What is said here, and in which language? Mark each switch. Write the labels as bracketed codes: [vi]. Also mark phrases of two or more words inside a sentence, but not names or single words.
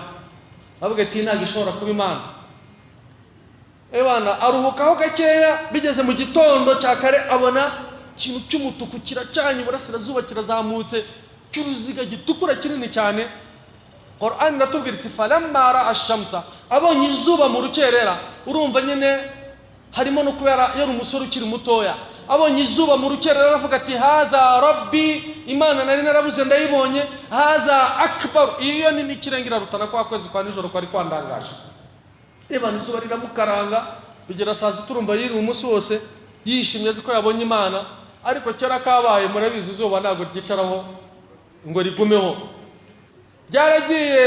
[rw] Avuga ati ntago ishobora kuba Imana. Ebana aruhukaho gakeya, bigeze mu gitondo cya kare abona ikintu cy'umutuku kiracanye, burasirazuba kirazamutse, cy'uruziga gitukura kinini cyane. Qur'an iratubwira iti [ar] فلما رأى الشمس, [rw] abonye izuba mu rukerera. Urumva nyine harimo no kubera yari umusore ukiri mutoya, abonye izuba mu rukerera aravuga ati [ar] هذا ربي, [rw] Imana nari narabuze ndayibonye, [ar] هذا أكبر, [rw] iyo ni nikirengera rutana kwa kwezi kwa nijoro kwari kwandangaje. Ebana izuba riramukaranga, bigera saa sita urumva yiri umunsi wose yishimye ko yabonye Imana. Ariko kera kabaye murabizi izuba ntago ryicaraho ngo rigumeho, byaragiye.